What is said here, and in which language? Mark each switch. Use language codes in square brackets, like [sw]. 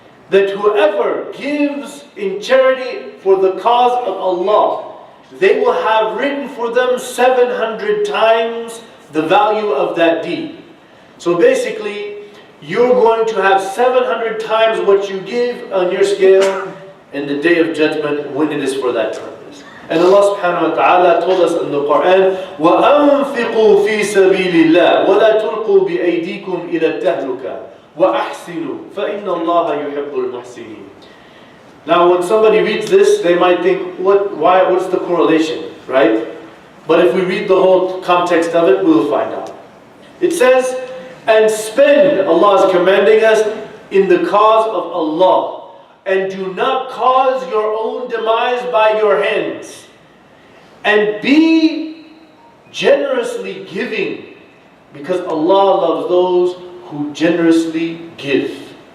[en] That whoever gives in charity for the cause of Allah, they will have written for them 700 times the value of that deed. So basically, you're going to have 700 times what you give on your scale in the day of judgment when it is for that purpose. And Allah subhanahu wa ta'ala told us in the Quran, [ar] وَأَنْفِقُوا فِي سَبِيلِ اللَّهِ وَلَا تُلْقُوا بِأَيْدِيكُمْ إِلَى التَّهْلُكَةِ وَأَحْسِنُوا فَإِنَّ اللَّهَ يُحِبُّ الْمُحْسِنِينَ. [en] Now when somebody reads this, they might think, what's the correlation, right? But if we read the whole context of it, we'll find out. It says, and spend, Allah is commanding us, in the cause of Allah, and do not cause your own demise by your hands, and be generously giving, because Allah loves those who generously give.